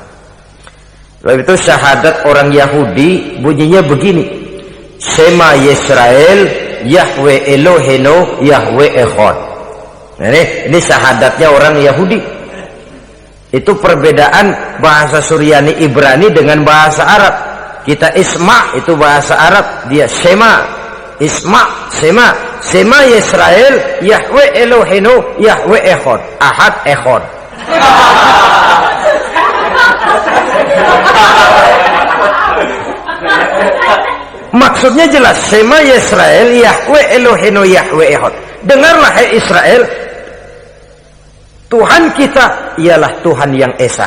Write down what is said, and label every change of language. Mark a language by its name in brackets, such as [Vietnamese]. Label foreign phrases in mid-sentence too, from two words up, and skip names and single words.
[Indonesian] Lalu itu syahadat orang Yahudi bunyinya begini: [Hebrew] שמע ישראל יהוה אלוהינו יהוה אחד. [Indonesian] Ini syahadatnya orang Yahudi. Itu perbedaan bahasa Suryani Ibrani dengan bahasa Arab. Kita Isma itu bahasa Arab, dia Shema. Isma, Shema. [Hebrew] שמע ישראל יהוה אלוהינו יהוה אחד. [Indonesian] Ahad Echad. Maksudnya jelas, [Hebrew] שמע ישראל יהוה אלוהינו יהוה אחד. [Indonesian] Dengarlah hai Israel, Tuhan kita ialah Tuhan yang Esa.